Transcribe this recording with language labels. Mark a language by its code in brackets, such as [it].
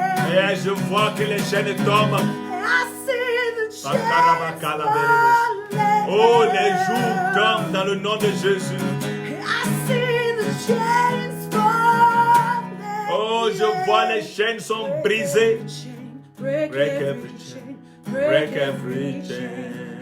[fr] Et je vois que les chaînes tombent. [en] I see the chains falling. [fr] Oh, les jours tombent dans le nom de Jésus. [en] I see the chains falling. [fr] Oh, je vois les chaînes sont brisées. [en] Break every chain, break every chain.